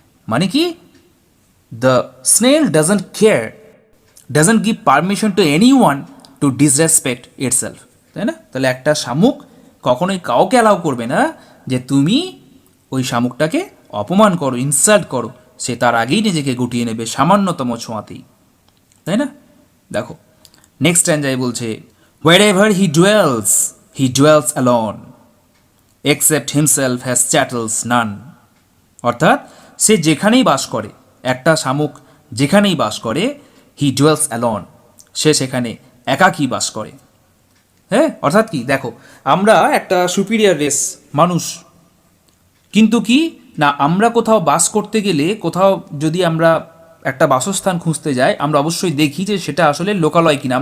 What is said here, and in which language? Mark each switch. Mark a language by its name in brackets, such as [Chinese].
[Bangla] মানে কি, [English] the snail doesn't care, doesn't give permission to anyone to disrespect itself, [Bangla] তাই না? তাহলে একটা শামুক কখনোই কাউকে অ্যালাউ করবে না যে তুমি ওই শামুকটাকে অপমান করো, ইনসাল্ট করো, সে তার আগেই নিজেকে গুটিয়ে নেবে সামান্যতম ছোঁয়াতেই, তাই না? দেখো নেক্সট স্ট্যান্জায় বলছে, [English] wherever he dwells alone, except himself has chattels none. [Bangla] অর্থাৎ সে যেখানেই বাস করে, একটা শামুক যেখানেই বাস করে, [English] he dwells alone, [Bangla] সে সেখানে একাকী বাস করে। হ্যাঁ, অর্থাৎ কি, দেখো আমরা একটা সুপিরিয়র রেস মানুষ, কিন্তু কি না, আমরা কোথাও বাস করতে গেলে, কোথাও যদি আমরা একটা বাসস্থান খুঁজতে যাই, আমরা অবশ্যই দেখি যে সেটা আসলে লোকালয় কিনা।